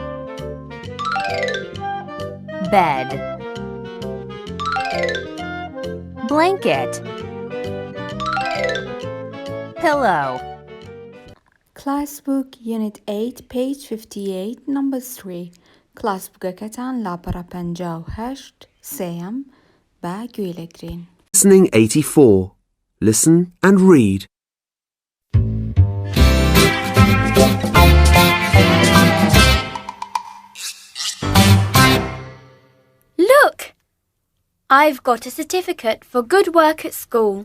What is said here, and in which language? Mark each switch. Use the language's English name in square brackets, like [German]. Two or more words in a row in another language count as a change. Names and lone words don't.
[English] Bed. Blanket. Pillow. Class Book Unit 8 page 58 number 3 [Central Kurdish] Class Bookەکەتان لاپەڕە 58 سێیەم با گوێلەگرین. [English] Listening 84. Listen and read. Look! I've got a certificate for good work at school.